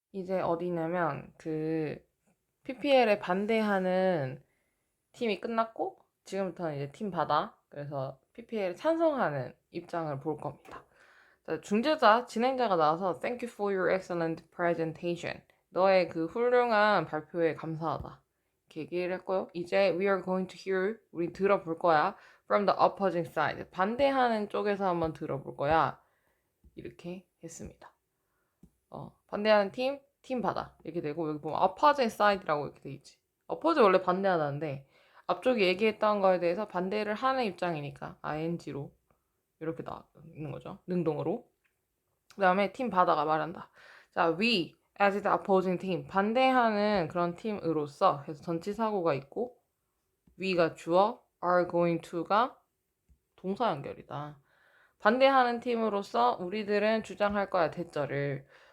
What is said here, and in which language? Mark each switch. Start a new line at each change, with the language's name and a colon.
Korean: 이제 어디냐면 PPL에 반대하는 팀이 끝났고 지금부터는 이제 팀 바다. 그래서 PPL에 찬성하는 입장을 볼 겁니다. 자, 중재자, 진행자가 나와서
English: Thank you for your excellent presentation.
Korean: 너의 그 훌륭한 발표에 감사하다. 이렇게 얘기를 했고요. 이제
English: we are going to hear,
Korean: 우리 들어볼 거야.
English: From the opposing side.
Korean: 반대하는 쪽에서 한번 들어볼 거야. 이렇게 했습니다. 반대하는 팀, 팀 바다. 이렇게 되고, 여기 보면
English: opposite side
Korean: 라고 이렇게 돼 있지. opposite 원래 반대하다는데, 앞쪽에 얘기했던 거에 대해서 반대를 하는 입장이니까, ing로 이렇게 나와 있는 거죠. 능동으로. 그 다음에 팀 바다가 말한다.
English: 자, we, as the opposing team.
Korean: 반대하는 그런 팀으로서, 그래서 전치사고가 있고, we가 주어, are going to가 동사 연결이다. 반대하는 팀으로서 우리들은 주장할 거야, 대절을.